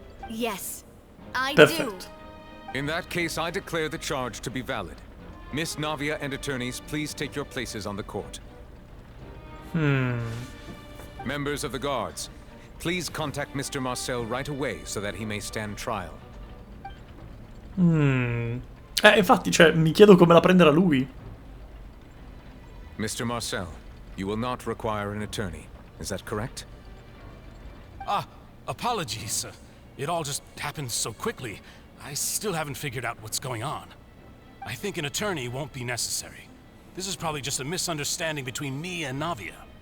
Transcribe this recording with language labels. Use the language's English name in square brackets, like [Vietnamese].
[English] Yes, I do. [Italian] Perfetto. [English] In that case, I declare the charge to be valid. Miss Navia and attorneys, please take your places on the court. Members of the guards, please contact Mr. Marcel right away so that he may stand trial. [Italian] Infatti, cioè, mi chiedo come la prenderà lui. [English] Mr. Marcel, you will not require an attorney. Is that correct? Apologies. It all just happened so quickly. I still haven't figured out what's going on. I think an attorney won't be necessary. This is probably just a misunderstanding between me and Navia.